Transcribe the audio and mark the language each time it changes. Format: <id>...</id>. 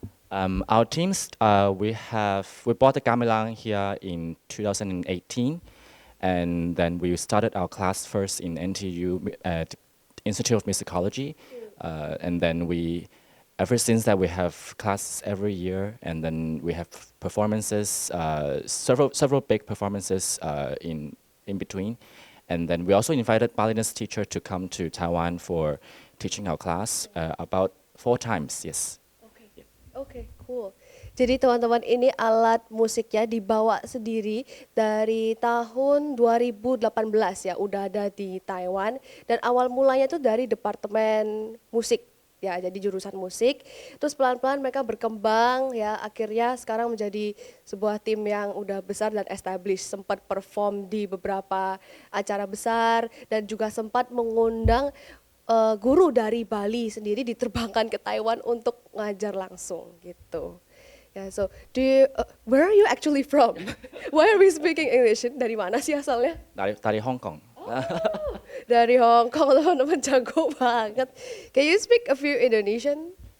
<en>Our teams, we bought the gamelang here in 2018, and then we started our class first in NTU at Institute of Musicology, and then ever since that we have classes every year, and then we have performances, several big performances in between, and then we also invited Balinese teacher to come to Taiwan for teaching our class about 4 times. Yes. Oke, cool.</en> <id>Jadi teman-teman ini alat musiknya dibawa sendiri dari tahun 2018 ya, udah ada di Taiwan dan awal mulanya itu dari departemen musik ya, jadi jurusan musik. Terus pelan-pelan mereka berkembang ya, akhirnya sekarang menjadi sebuah tim yang udah besar dan established, sempat perform di beberapa acara besar dan juga sempat mengundang guru dari Bali sendiri diterbangkan ke Taiwan untuk ngajar langsung gitu.</id> <en>Ya, so where are you actually from? Why are we speaking English?</en> <id>Dari mana sih asalnya? Dari Hong Kong. Dari Hong Kong, teman-teman jago banget.</id> <en>Can you speak a few Indonesian?</en>